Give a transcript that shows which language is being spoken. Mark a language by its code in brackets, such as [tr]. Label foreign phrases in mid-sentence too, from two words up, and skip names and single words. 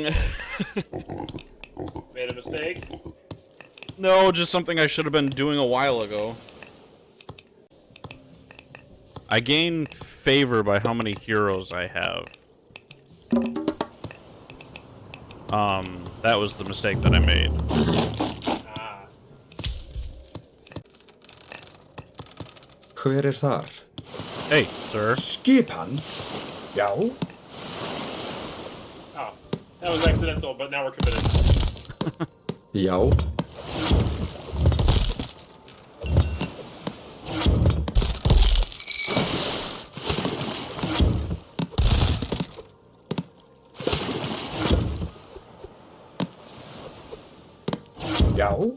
[en] Made a mistake? No, just something I should have been doing a while ago. I gain favor by how many heroes I have. That was the mistake that I made. Ah. [is] Hver þar? [en] Hey, sir. [is] Skipan. Já. [en] Oh, that was accidental, but now we're committed. [is] Já. Já.